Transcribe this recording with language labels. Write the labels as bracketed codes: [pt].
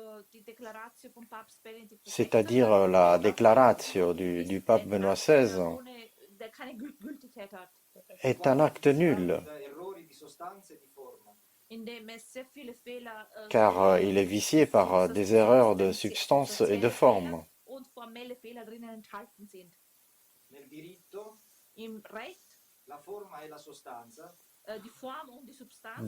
[de] die Deklaratio von Papst Benedikt [fr] c'est-à-dire la déclaratio du pape Benoît XVI, [de] der keine Gültigkeit hat. [fr] est un acte nul. [it] da errori di sostanza e di forma. [de] indem es sehr viele Fehler, [fr] car il est vicié par des erreurs de substance et de forme. [de] und formelle Fehler drinnen enthalten sind. [it] Nel diritto [de] Im Recht, [it] la forma e la sostanza [de] die Form und die Substanz,